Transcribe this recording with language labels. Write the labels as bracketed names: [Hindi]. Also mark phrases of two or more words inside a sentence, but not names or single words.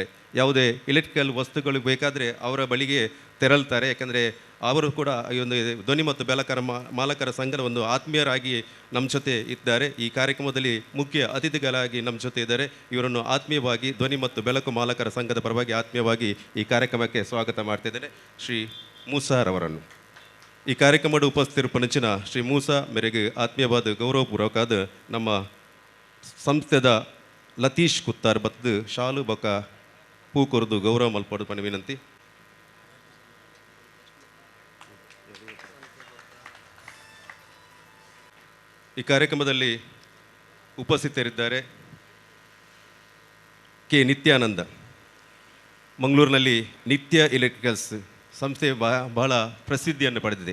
[Kannada] ಯಾವುದೇ ಎಲೆಕ್ಟ್ರಿಕಲ್ ವಸ್ತುಗಳು ಬೇಕಾದರೆ ಅವರ ಬಳಿಗೆ ತೆರಳ್ತಾರೆ. ಯಾಕಂದರೆ ಅವರು ಕೂಡ ಈ ಒಂದು ಧ್ವನಿ ಮತ್ತು ಬೆಳಕರ ಮಾಲಕರ ಸಂಘದ ಒಂದು ಆತ್ಮೀಯರಾಗಿ ನಮ್ಮ ಜೊತೆ ಇದ್ದಾರೆ. ಈ ಕಾರ್ಯಕ್ರಮದಲ್ಲಿ ಮುಖ್ಯ ಅತಿಥಿಗಳಾಗಿ ನಮ್ಮ ಜೊತೆ ಇದ್ದಾರೆ. ಇವರನ್ನು ಆತ್ಮೀಯವಾಗಿ ಧ್ವನಿ ಮತ್ತು ಬೆಳಕು ಮಾಲಕರ ಸಂಘದ ಪರವಾಗಿ ಆತ್ಮೀಯವಾಗಿ ಈ ಕಾರ್ಯಕ್ರಮಕ್ಕೆ ಸ್ವಾಗತ ಮಾಡ್ತಿದ್ದೇನೆ ಶ್ರೀ ಮೂಸಾರವರನ್ನು. [Tulu] ಈ ಕಾರ್ಯಕ್ರಮದ ಉಪಸ್ಥಿತಿರುಪನಂಚಿನ ಶ್ರೀ ಮೂಸಾ ಮೇರೆಗೆ ಆತ್ಮೀಯವಾದ ಗೌರವಪೂರ್ವಕಾದ ನಮ್ಮ ಸಂಸ್ಥೆದ ಲತೀಶ್ ಕುತ್ತಾರ್ ಬತ್ತು ಶಾಲು ಬೊಕ್ಕ ಪೂ ಕೊರದು ಗೌರವ ಮಲ್ಪಡು ಪಣ ವಿನಂತಿ. [Kannada] ಈ ಕಾರ್ಯಕ್ರಮದಲ್ಲಿ ಉಪಸ್ಥಿತರಿದ್ದಾರೆ ಕೆ ನಿತ್ಯಾನಂದ. ಮಂಗಳೂರಿನಲ್ಲಿ ನಿತ್ಯ ಎಲೆಕ್ಟ್ರಿಕಲ್ಸ್ ಸಂಸ್ಥೆ ಬಹಳ ಪ್ರಸಿದ್ಧಿಯನ್ನು ಪಡೆದಿದೆ.